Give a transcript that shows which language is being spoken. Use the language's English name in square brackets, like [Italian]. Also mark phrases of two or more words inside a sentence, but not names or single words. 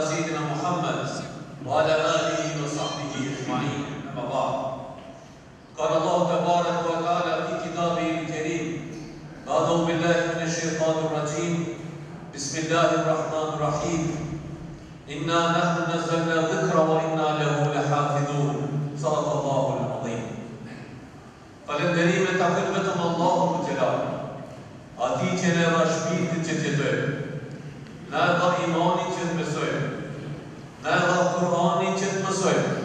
[Arabic] سيدنا محمد وعلى آله وصحبه أجمعين أما بعد قال الله تبارك وتعالى في كتابه الكريم أعوذ بالله من الشيطان الرجيم بسم الله الرحمن الرحيم إنا نحن نزلنا الذكر وإنا له لحافظون صدق الله العظيم [Albanian] Falënderimet ta këtë vetëm Allahu të gjelal, ati që ne dha shpirtin që të jetojmë, ne dha imanin që të mësojmë, ne dha Kur'anin që të mësojmë,